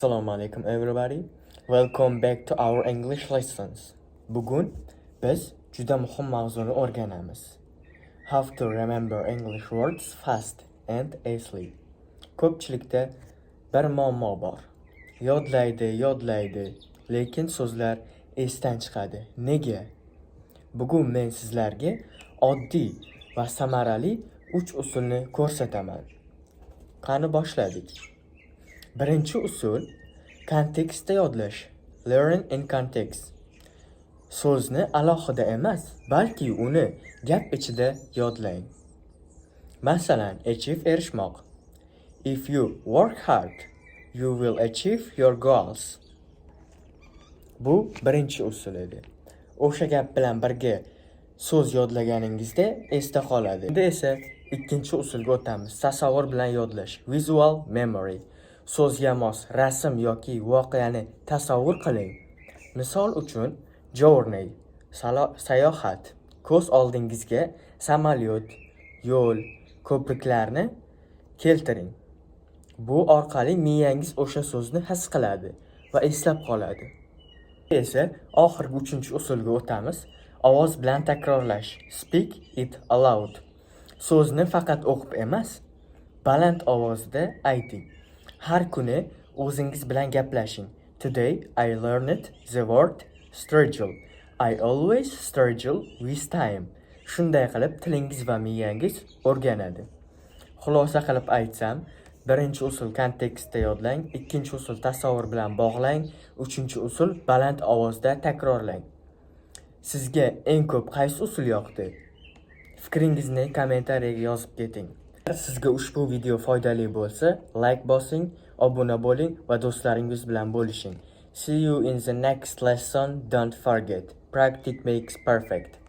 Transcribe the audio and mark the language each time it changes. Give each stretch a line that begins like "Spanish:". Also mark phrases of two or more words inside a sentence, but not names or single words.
Uzbek: Assalomu alaikum everybody.
English: Welcome back to our English lessons.
Uzbek: Bugun biz juda muhim mavzuni o'rganamiz.
English: How to remember English words fast and easily.
Uzbek: Ko'pchilikda bir muammo bor. Yodlaydi, lekin so'zlar esdan chiqadi. Nega? Bugun men sizlarga oddiy va samarali 3 usulni ko'rsataman. Qani boshladik. Birinchi usul kontekstda yodlash.
English: Learn in context.
Uzbek: So'zni alohida emas, balki uni gap ichida yodlang. Masalan, achieve erishmoq.
English: If you work hard, you will achieve your goals.
Uzbek: Bu birinchi usul edi. O'sha gap bilan birga so'z yodlaganingizda esda qoladi. Endi esa ikkinchi usulga o'tamiz. Tasavvur bilan yodlash.
English: Visual memory.
Uzbek: So'zga mos rasm yoki voqeani tasavvur qiling. Misol uchun, journey, sayohat. Ko'z oldingizga samolyot, yo'l, ko'priklarni keltiring. Bu orqali miyangiz o'sha so'zni his qiladi va eslab qoladi. Esa oxirgi 3-usulga o'tamiz. Ovoz bilan takrorlash.
English: Speak it aloud.
Uzbek: So'zni faqat o'qib emas, baland ovozda ayting. Har kuni o'zingiz bilan gaplashing.
English: Today I learned the word struggle. I always struggle with time.
Uzbek: Shunday qilib tilingiz va miyangiz o'rganadi. Xulosa qilib aytsam, birinchi usul kontekstda yodlang, ikkinchi usul tasavvur bilan bog'lang, uchinchi usul baland ovozda takrorlang. Sizga eng ko'p qaysi usul yoqdi? Fikringizni kommentariyaga yozib keting. Sizga ushbu video foydali bo'lsa, like bosing, obuna bo'ling va do'stlaringiz bilan bo'lishing.
English: See you in the next lesson. Don't forget, practice makes perfect.